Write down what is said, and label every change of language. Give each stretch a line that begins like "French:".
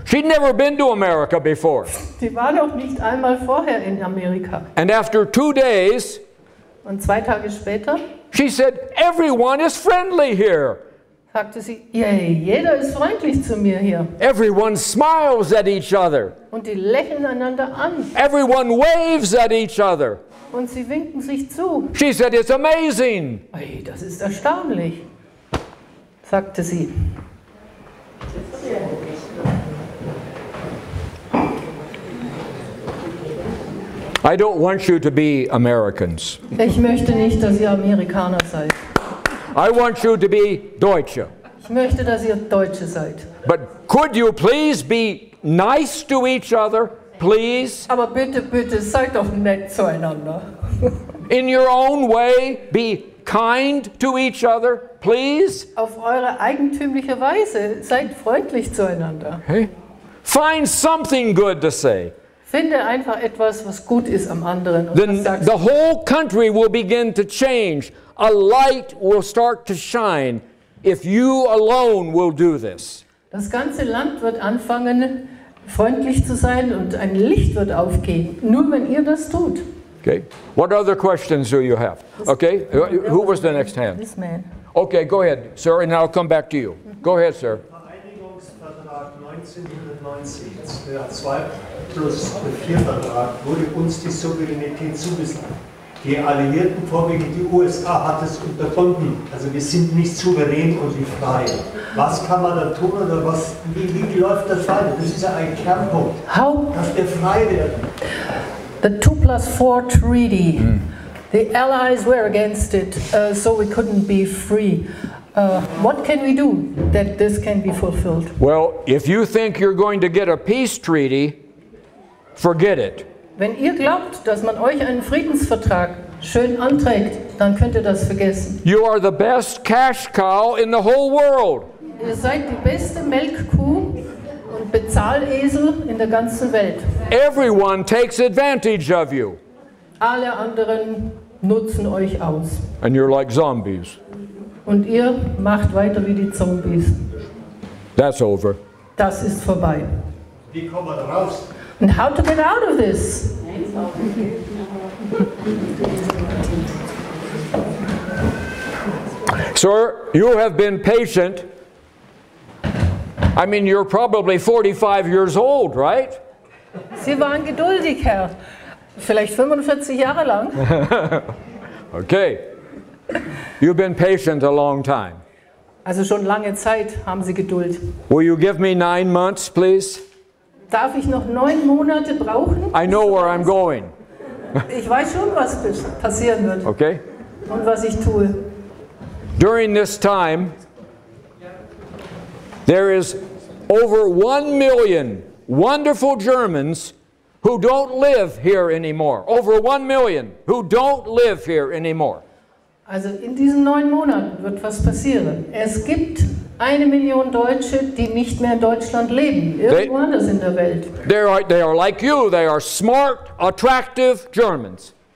English: She'd never been to America before.
German: Die war noch nicht einmal vorher in Amerika.
English: And after 2 days,
German: Und 2 Tage später
English: she said, everyone is friendly here.
German: sagte sie, yay, jeder ist freundlich zu mir hier.
English: Everyone smiles at each other.
German: Und die lächeln einander an
English: Everyone waves at each other.
German: und sie winken sich zu.
English: She said, it's amazing.
German: Hey, das ist erstaunlich, sagte sie.
English: I don't want you to be Americans.
German: Ich möchte nicht, dass ihr Amerikaner seid.
English: I want you to be Deutsche.
German: Ich möchte, dass ihr Deutsche seid.
English: But could you please be nice to each other, please?
German: Aber bitte, bitte, seid doch nett zueinander.
English: In your own way, be kind to each other, please?
German: Auf eure eigentümliche Weise, seid freundlich zueinander.
English: Okay. Find something good to say.
German: Finde einfach etwas, was gut ist am anderen. Und
English: Then
German: das sagst
English: the
German: du.
English: whole country will begin to change. A light will start to shine if you alone will do this.
German: Das ganze Land wird anfangen, freundlich zu sein und ein Licht wird aufgehen. Nur wenn ihr das tut.
English: Okay. What other questions do you have? Okay. Who was the next hand? This man. Okay, go ahead, sir, and I'll come back to you. Go ahead, sir.
German: Vereinigungsvertrag 1990, der 2+4 Vertrag, wurde uns die Souveränität zugesagt. Die Alliierten, vorwiegend die USA, hat es unterbunden. Also wir sind nicht souverän und wie frei. Was kann man da tun oder was, wie läuft das weiter? Das ist ja ein Kernpunkt,
English: How
German: dass wir frei werden.
English: the 2+4 treaty The Allies were against it, so we couldn't be free. What can we do that this can be fulfilled? Well, if you think you're going to get a peace treaty, forget it.
German: Wenn ihr glaubt, dass man euch einen Friedensvertrag schön anträgt, dann könnt ihr das vergessen.
English: You are the best cash cow in the whole world.
German: Ihr seid die beste Melkkuh und Bezahlesel in der ganzen Welt.
English: Everyone takes advantage of you.
German: Alle anderen nutzen euch aus.
English: And you're like zombies.
German: Und ihr macht weiter wie die Zombies.
English: That's over.
German: Das ist vorbei. Wie kommen wir da raus?
English: And how to get out of this? Sir, you have been patient. I mean, you're probably 45 years old, right?
German: Sie waren geduldig, Herr. Vielleicht 45 Jahre lang.
English: Okay. You've been patient a long time.
German: Also schon lange Zeit haben Sie Geduld.
English: Will you give me 9 months, please?
German: Darf ich noch 9 Monate brauchen?
English: I know where I'm going.
German: Ich weiß schon, was passieren wird
English: Okay?
German: und was ich tue.
English: During this time, there is over 1 million wonderful Germans who don't live here anymore. Over 1 million who don't live here anymore.
German: Also in diesen 9 Monaten wird was passieren. Es gibt 1 Million Deutsche, die nicht mehr in Deutschland leben, irgendwo anders in der Welt.
English: They are like you. They are smart, attractive Germans.